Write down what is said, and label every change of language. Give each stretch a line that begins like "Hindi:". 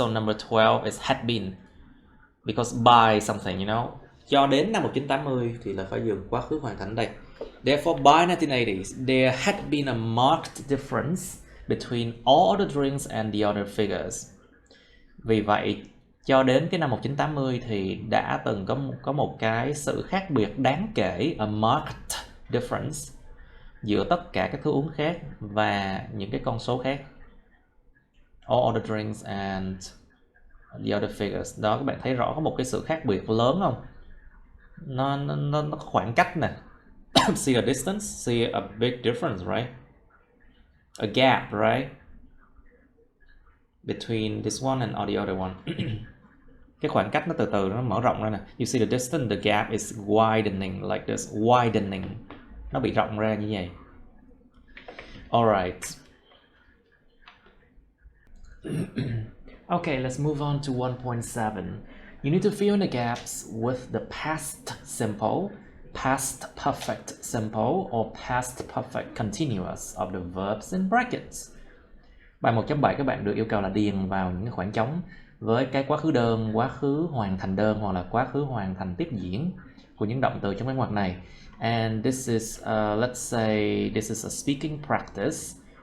English: So number 12 is had been, because by something, you know.
Vietnamese: Cho đến năm 1980 thì là phải dùng quá khứ hoàn thành đây.
English: Therefore, by 1980s, there had been a marked difference between all other drinks and the other figures.
Vietnamese: Vì vậy, cho đến cái năm 1980 thì đã từng có một cái sự khác biệt đáng kể,
English: a marked difference,
Vietnamese: giữa tất cả các thức uống khác và những cái con số khác.
English: All other drinks and the other figures.
Vietnamese: Đó, các bạn thấy rõ có một cái sự khác biệt lớn không? Nó có khoảng cách nè.
English: See a distance, see a big difference, right? A gap, right? Between this one and the other one.
Vietnamese: Cái khoảng cách nó từ từ nó mở rộng ra nè.
English: You see the distance, the gap is widening like this, widening.
Vietnamese: Nó bị rộng ra như vậy.
English: Alright. Okay, let's move on to 1.7. You need to fill in the gaps with the past simple, past perfect simple, or past perfect continuous of the verbs in brackets.
Vietnamese: Bài 1.7 các bạn được yêu cầu là điền vào những cái khoảng trống với cái quá khứ đơn, quá khứ hoàn thành đơn hoặc là quá khứ hoàn thành tiếp diễn của những động từ trong cái ngoặc này.
English: And this is, let's say, this is a speaking practice.